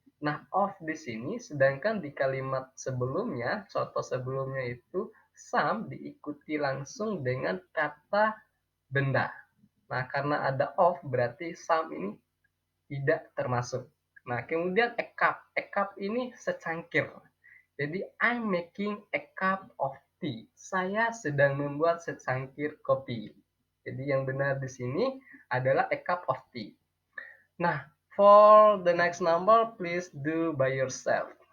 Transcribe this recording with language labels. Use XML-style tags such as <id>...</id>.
<id>Nah, of di sini sedangkan di kalimat sebelumnya, contoh sebelumnya itu some diikuti langsung dengan kata benda. Nah, karena ada of berarti some ini tidak termasuk. Nah, kemudian a cup. A cup ini secangkir. Jadi</id> <en>I'm making a cup of tea.</en> <id>Saya sedang membuat secangkir kopi. Jadi yang benar di sini adalah</id> <en>a cup of tea. Nah, for the next number, please do by yourself.</en>